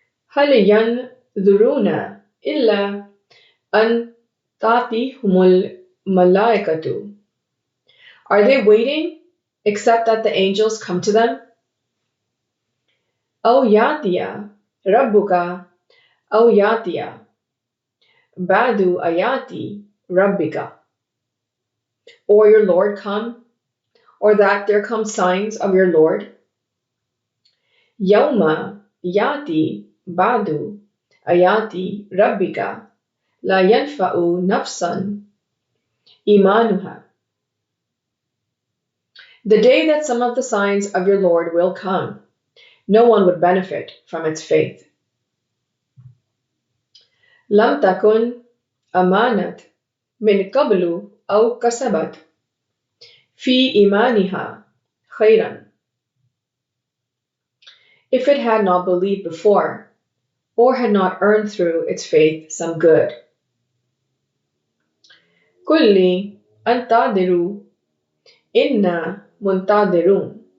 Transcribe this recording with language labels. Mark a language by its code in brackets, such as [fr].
[ar] هل ينظرون إلا أن تأتيهم الملائكة. [en] Are they waiting except that the angels come to them? [ar] أو يأتي ربك أو يأتي بعض آيات ربك. [en] Or your Lord come, or that there come signs of your Lord. [ar] يوم يأتي بعض آيات ربك لا ينفع نفسا إيمانها. [en] The day that some of the signs of your Lord will come, no one would benefit from its faith. [ar] لم تكن أمانت من قبل أو كسبت في إيمانها خيرا. [en] If it had not believed before, or had not earned through its faith some good. [ar] قل لي انتظروا إنا منتظرون.